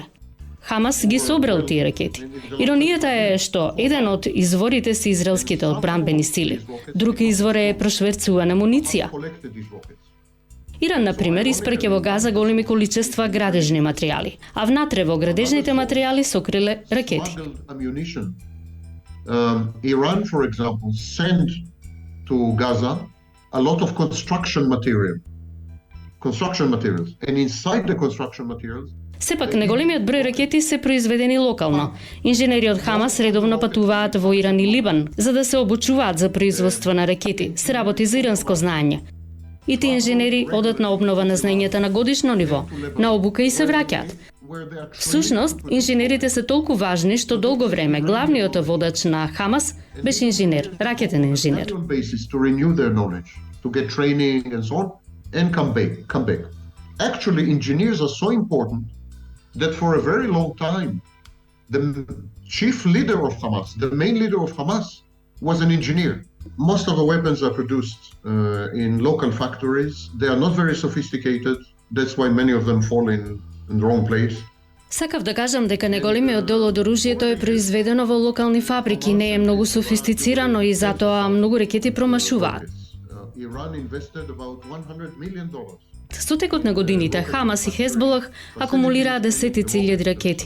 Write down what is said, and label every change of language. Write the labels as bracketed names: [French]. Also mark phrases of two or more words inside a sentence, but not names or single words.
[Macedonian] Хамас ги собрал тие ракети. Иронијата е што еден од изворите се израелските одбранбени сили, друг извор е прошверцувана муниција. Иран, например, испраќа во Газа големи количества градежни материјали, а внатре во градежните материјали сокриле ракети. [English] Iran, for example, sent to Gaza a lot of construction materials, and inside the construction materials. [Macedonian] Сепак, неголемиот број ракети се произведени локално. Инженери од Хамас редовно патуваат во Иран и Либан за да се обучуваат за производство на ракети. Се работи за иранско знаење. И тие инженери одат на обнова на знаењата на годишно ниво, на обука и се враќаат. Всушност, инженерите се толку важни што долго време главниот водач на Хамас беше инженер, ракетен инженер. [English] To get training and so on, and come back. Actually, engineers are so important that for a very long time, the chief leader of Hamas, the main leader of Hamas, was an engineer. Most of the weapons are produced in local factories. They are not very sophisticated. That's why many of them fall in the wrong place. [Macedonian] Сакав да кажам дека неголемиот дел од оружјето е произведено во локални фабрики, не е многу софистицирано и затоа многу ракети промашуваат. Со текот на годините, Хамас и Хезболах акумулираа десетици илјади ракети.